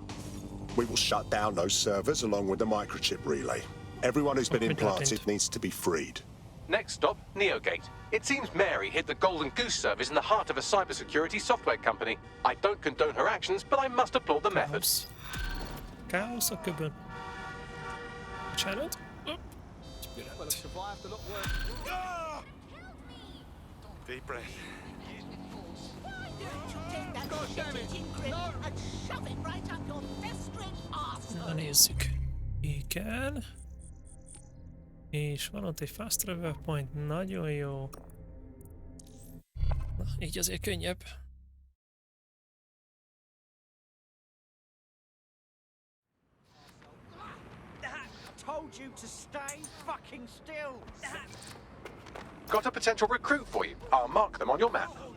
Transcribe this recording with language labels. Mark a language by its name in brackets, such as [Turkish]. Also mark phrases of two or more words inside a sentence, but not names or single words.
[English] We will shut down those servers along with the microchip relay. Everyone who's been implanted needs to be freed. Next stop, Neogate. It seems Mary hid the Golden Goose service in the heart of a cybersecurity software company. I don't condone her actions, but I must applaud the methods. [Hungarian] Chaos a köbön. Bocsánat. [English] Well, I've survived a lot worse. Deep breath. [Hungarian] Na nézzük. Igen. És van ott egy [English] fast travel point, [Hungarian] nagyon jó. Na, így azért könnyebb. [English] Told you to stay fucking still. Got a potential recruit for you. I'll mark them on your map.